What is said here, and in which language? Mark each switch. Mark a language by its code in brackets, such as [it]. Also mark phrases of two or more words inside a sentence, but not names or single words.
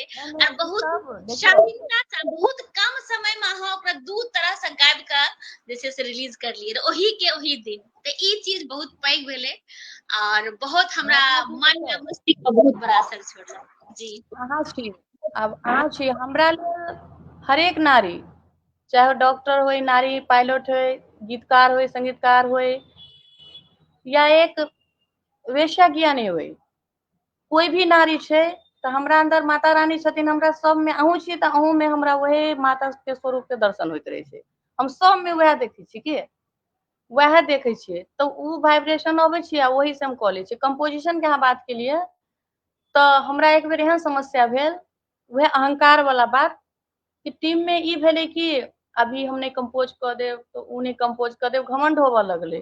[mai] और बहुत शालीनता से बहुत कम समय में अहाँ ओकरा 2 तरह से गाबि के जे छै से रिलीज करलिए ओही के ओही दिन। तऽ ई चीज बहुत पैघ भेलै और बहुत हमरा मन में मस्तिष्क पर बहुत बड़ा असर छोड़लक। जी अहाँ छी अब अहाँ छी हमरा लेल हरेक नारी, चाहे डॉक्टर होय, नारी पायलट होय, गीतकार होय, संगीतकार होय, या एक वेश्या ज्ञानी होय, कोई भी नारी छै तऽ हमरा अंदर माता रानी छथिन। हमरा सबमे अहूँ छी तऽ अहूँ में हमरा वही माता के स्वरूप के दर्शन होइत रहे छै। हम सब में वएह देखै छी कि वएह देखे छियै तऽ उ वाइब्रेशन अबै छै आ वही से हम कऽ लै छियै। कंपोजिशन के अहाँ बात केलियै तऽ हमरा एक बेर एहन समस्या भेल, वह अहंकार वाला बात, कि टीम में ई भेलै कि अभी हम नहीं कंपोज कऽ देब तऽ उ नहीं कंपोज कऽ देब, घमंड होबऽ लगलै।